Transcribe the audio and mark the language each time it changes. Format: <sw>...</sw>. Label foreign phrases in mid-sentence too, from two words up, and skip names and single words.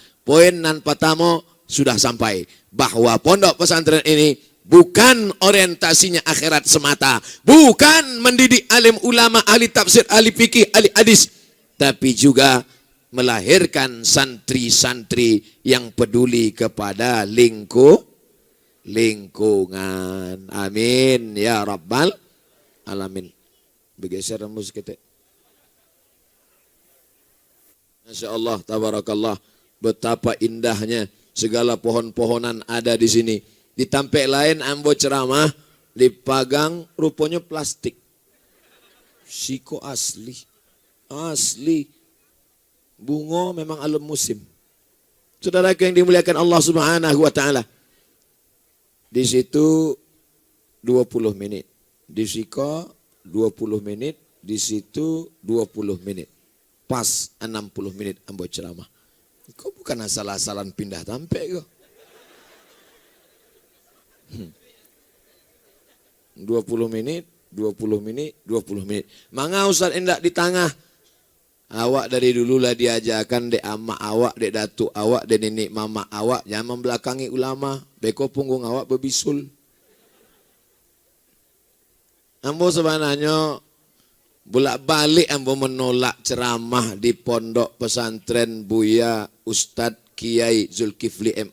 <id>Poin nan pertama, sudah sampai bahwa pondok pesantren ini bukan orientasinya akhirat semata, bukan mendidik alim ulama, ahli tafsir, ahli fikih, ahli hadis, tapi juga melahirkan santri-santri yang peduli kepada lingkungan.</id> <ar>Amin ya rabbal alamin.</ar> <id>Bergeser rambut kita.</id> <ar>Masya Allah, tabarakallah.</ar> <id>Betapa indahnya segala pohon-pohonan ada di sini.</id> <min>Di tampek lain ambo ceramah, dipagang rupanya plastik. Siko asli. Asli.</min> <id>Bunga memang alam musim. Saudaraku yang dimuliakan Allah</id> <ar>Subhanahu wa taala.</ar> <id>Di situ 20 menit.</id> <min>Di Siko 20 menit.</min> <id>Di situ 20 menit.</id> <min>Pas 60 menit ambo ceramah. Kau bukan asal-asalan pindah tampek kau. 20 menit, 20 menit, 20 menit. Manga Ustaz endak di tengah. Awak dari dululah diajarkan dek amak awak, dek datuk awak, dek nenek mama awak.</min> <id>Jangan membelakangi ulama.</id> <min>Beko punggung awak berbisul. Ambo sebenarnya bolak-balik ambo menolak ceramah di pondok pesantren Buya Ustadz Kiai Zulkifli M.</min>